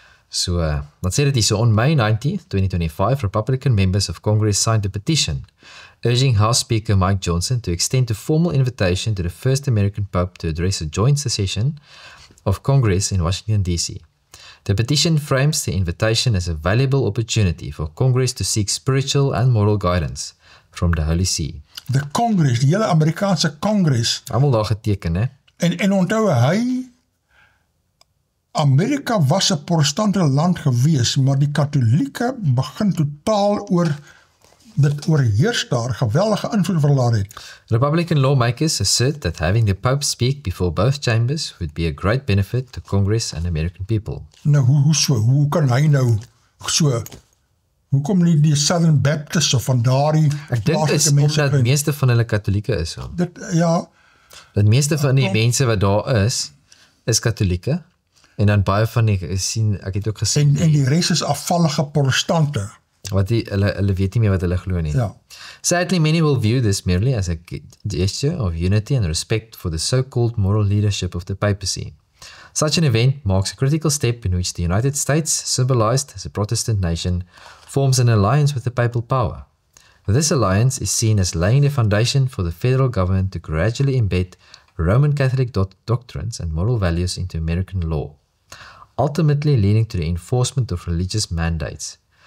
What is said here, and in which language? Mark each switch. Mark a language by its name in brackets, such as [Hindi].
[Afrikaans] So, dan sê dit hier so, [English] on May 19th, 2025, Republican members of Congress signed a petition urging House Speaker Mike Johnson to extend a formal invitation to the first American Pope to address a joint session of Congress in Washington, D.C. The petition frames the invitation as a valuable opportunity for Congress to seek spiritual and moral guidance from the Holy See. [Afrikaans] Die Kongres, die hele Amerikaanse Kongres. Almal daar geteken, hè? En onthou Amerika was 'n protestante land gewees, maar die Katolieke begin totaal oorheers daar, geweldige invloed wat daar het. [English] Republican lawmakers assert that having the Pope speak before both chambers would be a great benefit to Congress and American people. [Afrikaans] Nou, hoe kan hy nou so, hoekom nie die Southern Baptists of van daardie Ek dink is omdat meeste van hulle Katolieke is. So. Dat meeste van die mense wat daar is Katolieke. En dan baie van ek het ook gesien. En die res is afvallige protestante. Wat hulle weet nie meer wat hulle glo nie. Ja. [English] Sadly, many will view this merely as a gesture of unity and respect for the so-called moral leadership of the papacy. Such an event marks a critical step in which the United States, symbolized as a Protestant nation, forms an alliance with the papal power. This alliance is seen as laying the foundation for the federal government to gradually embed Roman Catholic doctrines and moral values into American law, ultimately leading to the enforcement of religious mandates.